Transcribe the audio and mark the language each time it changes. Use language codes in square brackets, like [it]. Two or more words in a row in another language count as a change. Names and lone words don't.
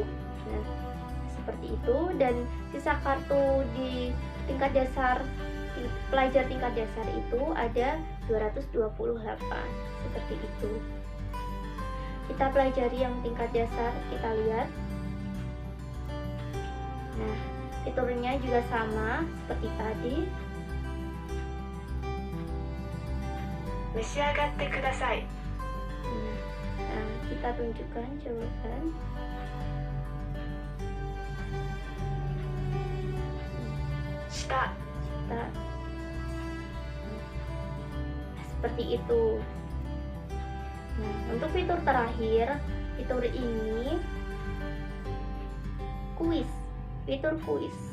[id] Nah, seperti itu, dan sisa kartu di tingkat dasar pelajar tingkat dasar itu ada 228. Seperti itu. Kita pelajari yang tingkat dasar, kita lihat. Nah, fiturnya juga sama seperti tadi. [ja] 召し上がってください。 [id] Nah, kita tunjukkan jawaban. Shita. Nah, seperti itu. Nah, untuk fitur terakhir, fitur ini kuis, fitur kuis.